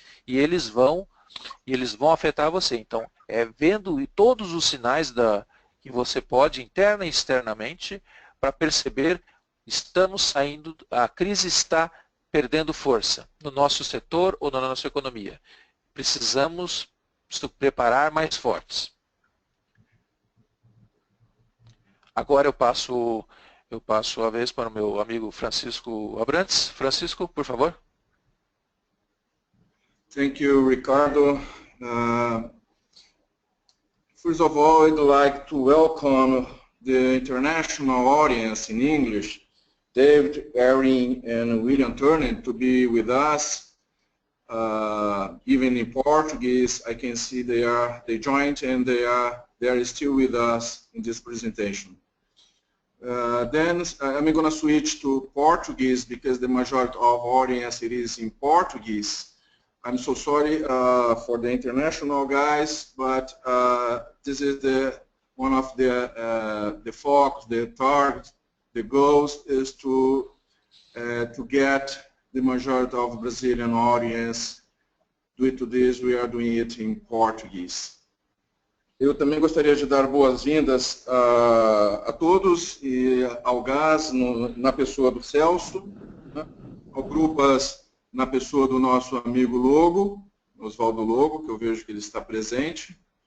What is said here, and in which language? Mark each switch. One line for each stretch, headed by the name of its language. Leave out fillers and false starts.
Portuguese: E eles vão afetar você. Então, vendo todos os sinais que você pode, interna e externamente, para perceber, estamos saindo, a crise está perdendo força no nosso setor ou na nossa economia. Precisamos nos preparar mais fortes. Agora eu passo a vez para o meu amigo Francisco Abrantes. Francisco, por favor.
English: Thank you, Ricardo. First of all, I'd like to welcome the international audience in English, David, Erin, and William Turner, to be with us. Even in Portuguese, I can see they joined and they are still with us in this presentation. Then I'm going to switch to Portuguese because the majority of audience it is in Portuguese. I'm so sorry for the international guys, but this is one of the focus, the target, the goals is to get the majority of Brazilian audience. Due to this, we are doing it in Portuguese.
Portuguese: Eu também gostaria de dar boas-vindas a todos e ao GAS na pessoa do Celso, né, ao Grupas na pessoa do nosso amigo Logo, Oswaldo Logo, que eu vejo que ele está presente.